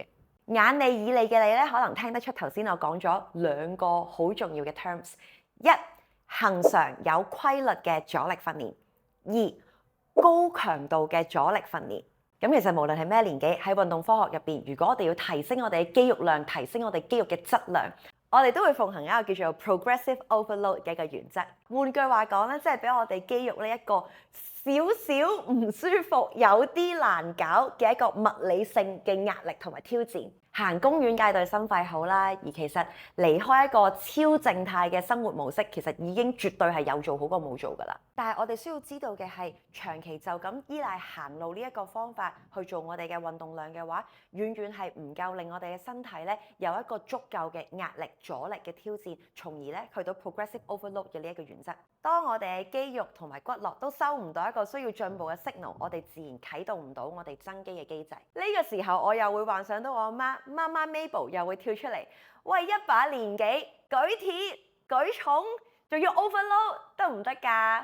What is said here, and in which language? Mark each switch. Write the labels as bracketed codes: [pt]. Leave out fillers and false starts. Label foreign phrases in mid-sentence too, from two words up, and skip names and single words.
[yue] 眼利耳利嘅你咧，可能聽得出頭先我講咗2個好重要嘅 terms： 1. 恆常有規律嘅阻力訓練； 2. 高強度嘅阻力訓練。咁其實無論係咩年紀，喺運動科學入邊，如果我哋要提升我哋嘅肌肉量，提升我哋肌肉嘅質量，我哋都會奉行一個叫做 [en] progressive overload [yue] 嘅一個原則。換句話講咧，即係俾我哋肌肉呢一個少唔舒服、有啲難搞嘅一個物理性嘅壓力同埋挑戰。行公園梗係對心肺好啦，而其實離開一個超靜態嘅生活模式，其實已經絕對係有做好過冇做㗎啦。但係我哋需要知道嘅係，長期就咁依賴行路呢一個方法去做我哋嘅運動量嘅話，遠遠係唔夠令我哋嘅身體咧有一個足夠嘅壓力阻力嘅挑戰，從而咧去到 [en] progressive overload [yue] 嘅呢一個原則。當我哋嘅肌肉同埋骨骼都收唔到一個需要進步嘅 signal，我哋自然啟動唔到我哋增肌嘅機制。呢個時候我又會幻想到我媽媽 Mabel 又會跳出嚟，喂，一把年紀舉鐵舉重仲要 overload 得唔得㗎？